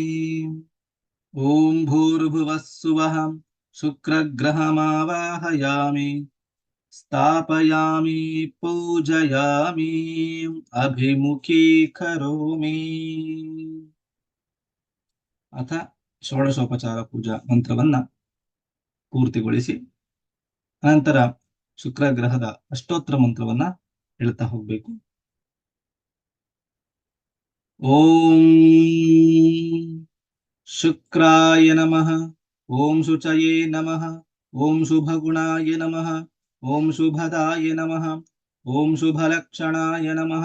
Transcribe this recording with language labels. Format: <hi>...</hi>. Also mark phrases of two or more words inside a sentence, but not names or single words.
<sa>ॐ भूर्भुवः सुवः शुक्रग्रहमावाहयामि। स्थापयामि पूजयामि अभिमुखीकरोमि.</sa> <kn>ಅಥ ಷೋಡಶೋಪಚಾರ ಪೂಜಾ ಮಂತ್ರವನ್ನ ಪೂರ್ತಿಗೊಳಿಸಿ ಅನಂತರ ಶುಕ್ರಗ್ರಹದ ಅಷ್ಟೋತ್ತರ ಮಂತ್ರವನ್ನ ಹೇಳ್ತಾ ಹೋಗ್ಬೇಕು.</kn> <sa>ಓಂ ಶುಕ್ರಾಯ ನಮಃ. ಓಂ ಶುಚಯೇ ನಮಃ. ಓಂ ಶುಭಗುಣಾಯ ನಮಃ. ಓಂ ಶುಭದಾಯ ನಮಃ. ಓಂ ಶುಭಲಕ್ಷಣಾಯ ನಮಃ.</sa>